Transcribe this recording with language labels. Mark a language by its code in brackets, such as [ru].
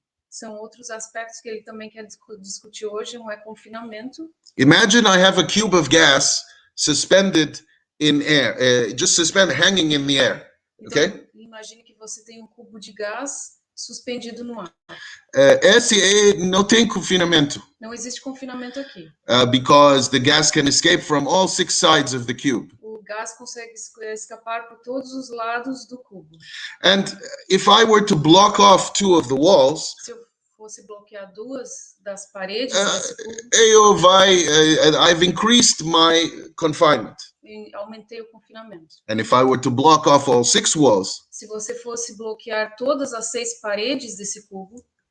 [pt] São outros aspectos que ele também quer discutir hoje. Um é confinamento. [en] Imagine I have a cube of gas suspended in air, just hanging in the air. [pt] Então, [en] Okay? [pt] imagine que você tem um cubo de gás suspendido no ar. Esse não tem confinamento. Não existe confinamento aqui. [en] Because the gas can escape from all 6 sides of the cube. [pt] O gás consegue escapar por todos os lados do cubo. [en] And if I were to block off 2 of the walls, [pt] se eu fosse bloquear 2 das paredes desse cubo, [en] I've increased my confinement. [pt] Aumentei o confinamento. [en] And if I were to block off all 6 walls, [pt] se você fosse bloquear todas as 6 paredes desse cubo,